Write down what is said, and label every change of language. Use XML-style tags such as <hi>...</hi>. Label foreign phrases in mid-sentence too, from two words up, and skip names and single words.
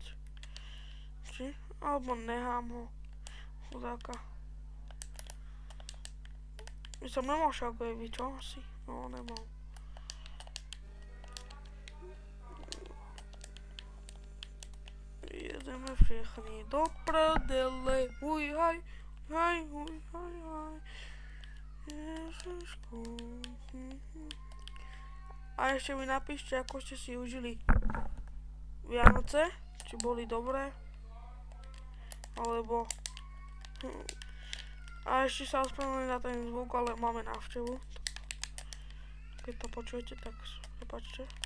<sk>Či? Alebo nechám ho. Chudáka. My som nemal shockwave, čo asi? No, nemal.</sk> <cs>Jedeme všechny do prdele.</cs> <sk>Huj, haj, haj, huj, haj, haj. Ježišku. A ešte mi napíšte, ako ste si užili Vianoce. Či boli dobré. Alebo... A ešte sa ospravedlňujem na ten zvuk, ale máme návštevu. Keď to počujete, tak prepáčte.</sk>